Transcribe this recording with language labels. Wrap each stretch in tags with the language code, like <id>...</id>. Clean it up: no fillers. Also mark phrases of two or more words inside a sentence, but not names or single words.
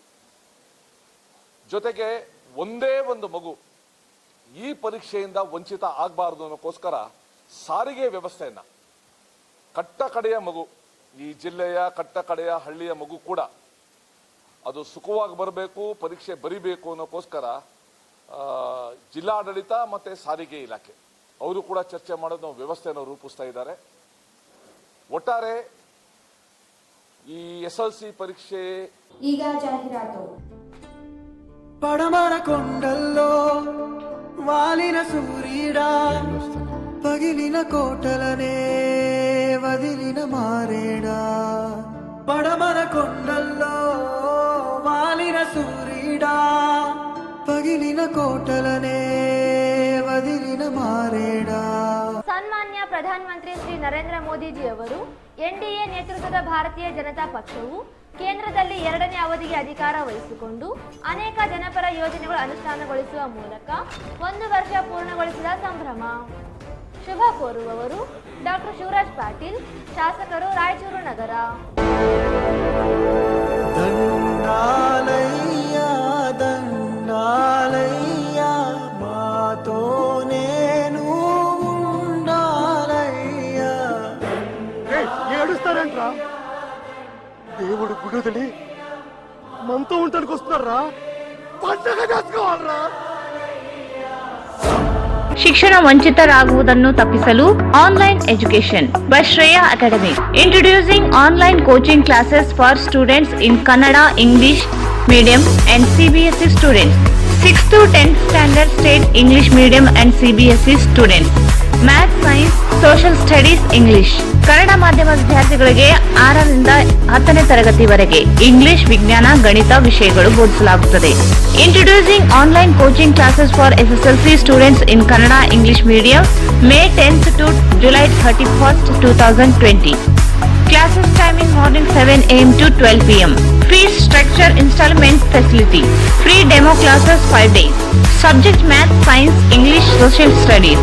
<kn>ಜೊತೆಗೆ ಒಂದೇ ಒಂದು ಮಗು ಈ ಪರೀಕ್ಷೆಯಿಂದ ವಂಚಿತ ಆಗಬಾರದು ಅನ್ನೋಕ್ಕೋಸ್ಕರ ಸಾರಿಗೆ ವ್ಯವಸ್ಥೆಯನ್ನ ಕಟ್ಟ ಕಡೆಯ ಮಗು, ಈ ಜಿಲ್ಲೆಯ ಕಟ್ಟ ಕಡೆಯ ಹಳ್ಳಿಯ ಮಗು ಕೂಡ ಅದು ಸುಖವಾಗಿ ಬರಬೇಕು, ಪರೀಕ್ಷೆ ಬರಿಬೇಕು ಅನ್ನೋಕ್ಕೋಸ್ಕರ ಜಿಲ್ಲಾಡಳಿತ ಮತ್ತು ಸಾರಿಗೆ ಇಲಾಖೆ ಅವರು ಕೂಡ ಚರ್ಚೆ ಮಾಡೋದು ವ್ಯವಸ್ಥೆಯನ್ನು ರೂಪಿಸ್ತಾ ಇದ್ದಾರೆ. ಒಟ್ಟಾರೆ ಈ SLC ಪರೀಕ್ಷೆ ಈಗ ಜಾಹೀರಾತು.</kn> <te>పడమర కొండల్లో వాలిన సూర్యుడా పగిలిన కోటలనే వదిలిన మారేడా. పడమర కొండల్లో వాలిన సూర్యుడా పగిలిన కోటలనే వదిలిన మారేడా.</te> <kn>ಸನ್ಮಾನ್ಯ ಪ್ರಧಾನಮಂತ್ರಿ ಶ್ರೀ ನರೇಂದ್ರ ಮೋದಿಜಿ ಅವರು NDA ನೇತೃತ್ವದ ಭಾರತೀಯ ಜನತಾ ಪಕ್ಷವು ಕೇಂದ್ರದಲ್ಲಿ 2ನೇ ಅವಧಿಗೆ ಅಧಿಕಾರ ವಹಿಸಿಕೊಂಡು ಅನೇಕ ಜನಪರ ಯೋಜನೆಗಳು ಅನುಷ್ಠಾನಗೊಳಿಸುವ ಮೂಲಕ 1 ವರ್ಷ ಪೂರ್ಣಗೊಳಿಸಿದ ಸಂಭ್ರಮ. ಶುಭ ಕೋರುವವರು ಡಾಕ್ಟರ್ ಶಿವರಾಜ್ ಪಾಟೀಲ್, ಶಾಸಕರು, ರಾಯಚೂರು ನಗರ.</kn> <te>దండాలయ్య దండాలయ్య మాతో నేను ఉండాలయ్య. ఏడుస్తారంట్రా? దేవుడు గుడివదిలి మనతో ఉండడానికి వస్తున్నారా? పండగ చేసుకోవాలరా?</te> <kn>ಶಿಕ್ಷಣ ವಂಚಿತರಾಗುವುದನ್ನು ತಪ್ಪಿಸಲು</kn> <en>online education by Shreya Academy. Introducing online coaching classes for students in Kannada, English medium and CBSE students. 6th to 10th standard state English medium and CBSE students. Math, Science, Social Studies, English.</en> <kn>ಕನ್ನಡ ಮಾಧ್ಯಮ ವಿದ್ಯಾರ್ಥಿಗಳಿಗೆ 6ರಿಂದ 10ನೇ ತರಗತಿವರೆಗೆ ಇಂಗ್ಲಿಷ್, ವಿಜ್ಞಾನ, ಗಣಿತ ವಿಷಯಗಳು ಬೋಧಿಸಲಾಗುತ್ತದೆ.</kn> <en>Introducing online coaching classes for SSLC students in Kannada, English medium, May 10th to July 31st, 2020. Classes timing morning 7 a.m. to 12 p.m. Fees structure installment facility. Free demo classes 5 days. Subject Math, Science, English, Social Studies.</en>